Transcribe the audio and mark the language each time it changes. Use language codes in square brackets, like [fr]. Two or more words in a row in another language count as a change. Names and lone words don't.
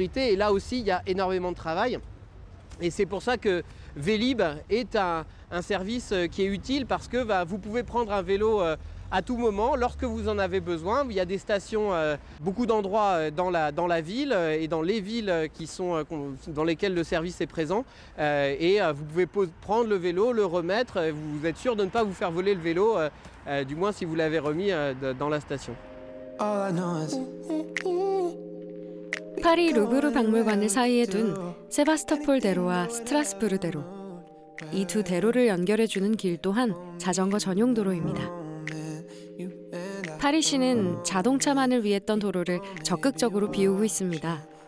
[fr] Et là aussi, il y a énormément de travail. Et c'est pour ça que Vélib est un service qui est utile parce que vous pouvez prendre un vélo à tout moment, lorsque vous en avez besoin. Il y a des stations, beaucoup d'endroits dans la ville et dans les villes dans lesquelles le service est présent. Et vous pouvez prendre le vélo, le remettre. Vous êtes sûr de ne pas vous faire voler le vélo, du moins si vous l'avez remis dans la station. [ko] 파리 루브르 박물관을 사이에 둔 세바스토폴 대로와 스트라스부르 대로. 이 두 대로를 연결해주는 길 또한 자전거 전용 도로입니다. 파리시는 자동차만을 위했던 도로를 적극적으로 비우고 있습니다.